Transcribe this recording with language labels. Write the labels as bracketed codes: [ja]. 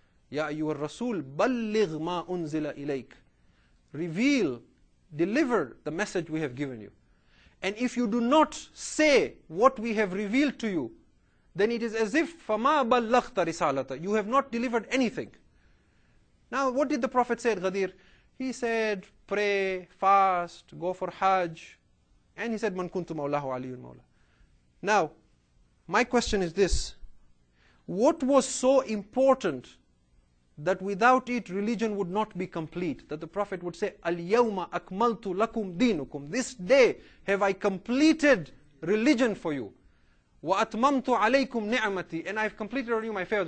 [ar] Ya ayyuhar Rasul, balligh ma unzila ilayk. [en] Reveal, deliver the message we have given you. And if you do not say what we have revealed to you, then it is as if [ar] فَمَا بَلَّغْتَ رِسَالَةَ. [en] You have not delivered anything. Now, what did the Prophet say at Ghadir? He said, pray, fast, go for Hajj. And he said, [ar] مَنْ كُنْتُ مَوْلَهُ عَلِيٌّ مَوْلَهُ. [en] Now, my question is this. What was so important that without it religion would not be complete? That the Prophet would say, [ar] Al-yawma akmaltu lakum dinukum. [en] This day have I completed religion for you. [ar] Wa atmamtu alaykum ni'mati. [en] And I've completed on you my favors.